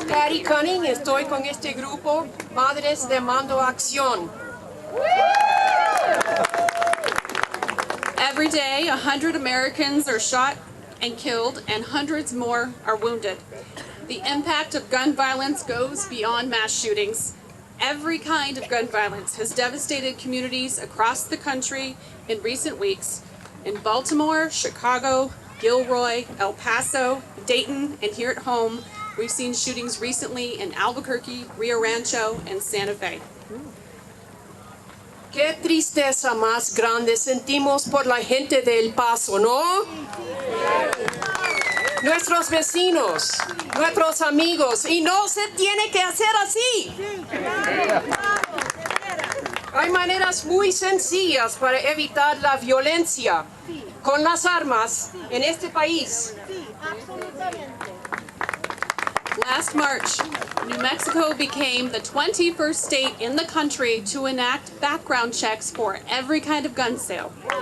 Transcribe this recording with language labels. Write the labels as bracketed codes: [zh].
[es] Patty Cunning, estoy con este grupo Madres de Mando Acción. [en] Every day, 100 Americans are shot and killed, and hundreds more are wounded. The impact of gun violence goes beyond mass shootings. Every kind of gun violence has devastated communities across the country in recent weeks. In Baltimore, Chicago, Gilroy, El Paso, Dayton, and here at home, we've seen shootings recently in Albuquerque, Rio Rancho, and Santa Fe. [es] Qué tristeza más grande sentimos por la gente de El Paso, ¿no? Nuestros vecinos, nuestros amigos, y no se tiene que hacer así. Hay maneras muy sencillas para evitar la violencia con las armas en este país. [en] Last March, New Mexico became the 21st state in the country to enact background checks for every kind of gun sale.